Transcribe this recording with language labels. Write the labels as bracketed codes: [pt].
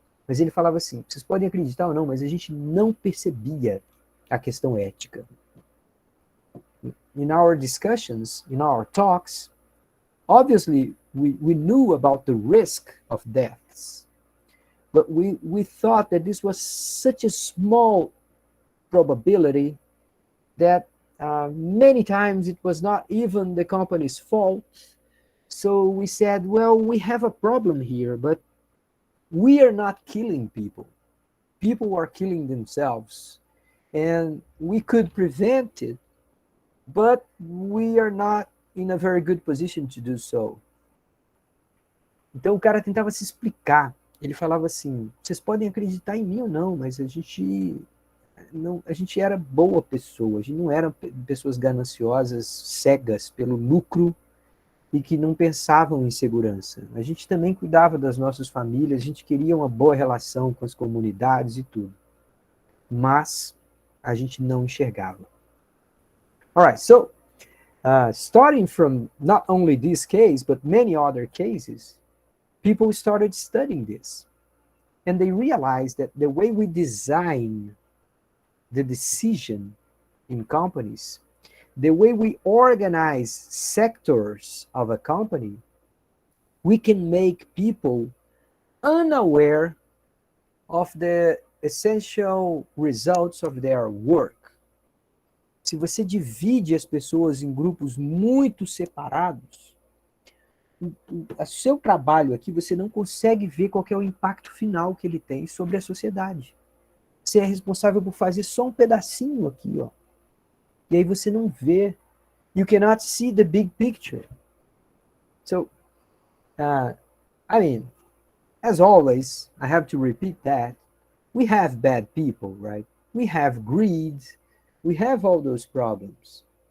[pt] Mas ele falava assim, vocês podem acreditar ou não, mas a gente não percebia a questão ética. [en] In our discussions, in our talks, obviously we knew about the risk of deaths, but we thought that this was such a small probability that many times it was not even the company's fault. So we said, well, we have a problem here, but we are not killing people. People are killing themselves. And we could prevent it, but we are not in a very good position to do so. [pt] Então o cara tentava se explicar. Ele falava assim, vocês podem acreditar em mim ou não, mas a gente era boa pessoa, a gente não era pessoas gananciosas, cegas pelo lucro e que não pensavam em segurança. A gente também cuidava das nossas famílias, a gente queria uma boa relação com as comunidades e tudo. Mas a gente não enxergava. [en] Alright, so starting from not only this case, but many other cases, people started studying this. And they realized that the way we design the decision in companies, the way we organize sectors of a company we can make people unaware of the essential results of their work. [pt] Se você divide as pessoas em grupos muito separados, o seu trabalho aqui, você não consegue ver qual é o impacto final que ele tem sobre a sociedade. Você é responsável por fazer só um pedacinho aqui, ó. E aí você não vê. [en] You cannot see the big picture. So, I mean, as always, I have to repeat that. We have bad people, right? We have greed. We have all those problems.